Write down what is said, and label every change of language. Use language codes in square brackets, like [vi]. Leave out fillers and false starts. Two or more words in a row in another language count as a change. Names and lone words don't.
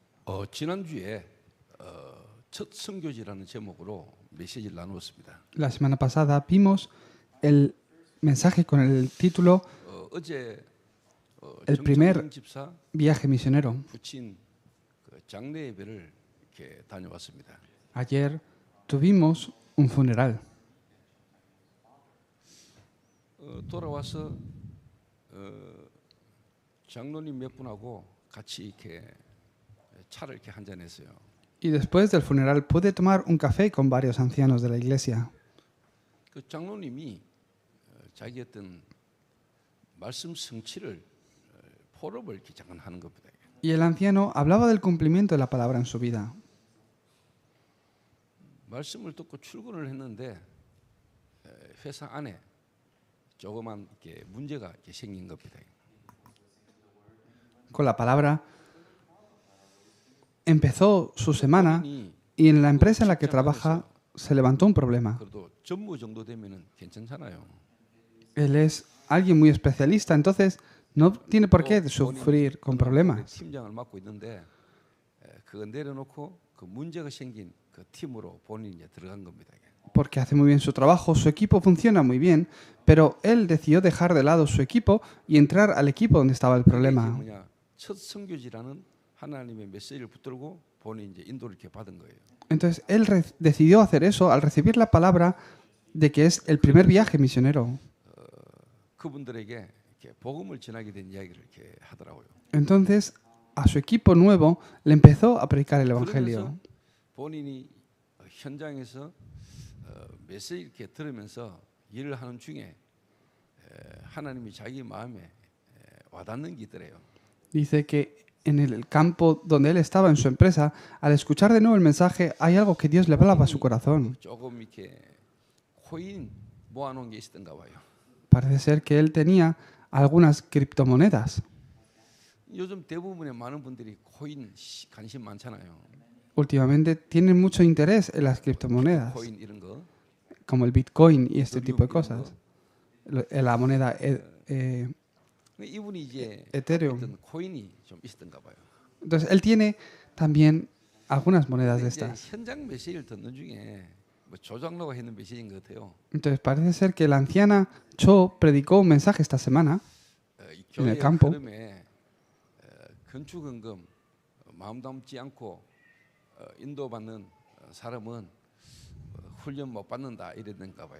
[ko] 지난주에 첫 선교지라는 제목으로 메시지를 나누었습니다. [es] La semana pasada vimos el mensaje con el título [ko] 어제 [es] El primer [ko] 정창영 집사 [es] viaje misionero. [ko] 부친 그 장례 예배를 이렇게 다녀왔습니다. [es] Ayer tuvimos un funeral. [ko] 돌아와서 장로님 몇 분하고 같이 이렇게 차를 이렇게 한잔 했어요. [es] Y después del funeral pude tomar un café con varios ancianos de la iglesia. [ko] 그 장로님이 자기 어떤 말씀 성취를 포럼을 이렇게 잠깐 하는 겁니다. [es] Y el anciano hablaba del cumplimiento de la palabra en su vida. [ko] 말씀을 듣고 출근을 했는데 회사 안에 조그만 이렇게 문제가 이렇게 생긴 겁니다. [es] Con la palabra empezó su semana y en la empresa en la que trabaja se levantó un problema. [ko] 그래도 전무 정도 되면은 괜찮잖아요. [es] Él es alguien muy especialista, entonces no tiene por qué sufrir con problemas. [ko] 팀장을 맡고 있는데 그거 내려놓고 그 문제가 생긴 그 팀으로 본인이 이제 들어간 겁니다. [es] Porque hace muy bien su trabajo, su equipo funciona muy bien, pero él decidió dejar de lado su equipo y entrar al equipo donde estaba el problema. [ko] 첫 선교지라는 하나님의 메시지를 붙들고 본인이 이제 인도를 이렇게 받은 거예요. [es] Entonces él decidió hacer eso al recibir la palabra de que es el primer viaje misionero. [ko] 그분들에게 이렇게 복음을 전하게 된 이야기를 이렇게 하더라고요. [es] Entonces a su equipo nuevo le empezó a predicar el evangelio. [ko] 본인이 현장에서 메시지 이렇게 들으면서 일을 하는 중에 하나님이 자기 마음에 와닿는 게 있더래요. [es] Dice que en el campo donde él estaba en su empresa, al escuchar de nuevo el mensaje, hay algo que Dios le hablaba a su corazón. [ko] 조금 이렇게 코인 모아놓은 게 있었던가 봐요. [es] Parece ser que él tenía algunas criptomonedas. [ko] 요즘 대부분의 많은 분들이 코인 관심 많잖아요. [es] Últimamente tienen mucho interés en las criptomonedas, [ko] 코인 이런 거. [es] como el Bitcoin y este tipo de cosas. La moneda [ko] 이분이 이제 [es] Ethereum. [ko] 어떤 코인이 좀 있었던가 봐요. [es] Entonces él tiene también algunas monedas de estas. [ko] 현장 메시지를 듣는 중에 뭐 조장로가 했는 메시지인 것 같아요. [es] Entonces parece ser que la anciana Cho predicó un mensaje esta semana en el campo. [ko] 건축헌금 마음 담지 않고 인도받는 사람은 훈련 못 받는다 이랬는가 봐요.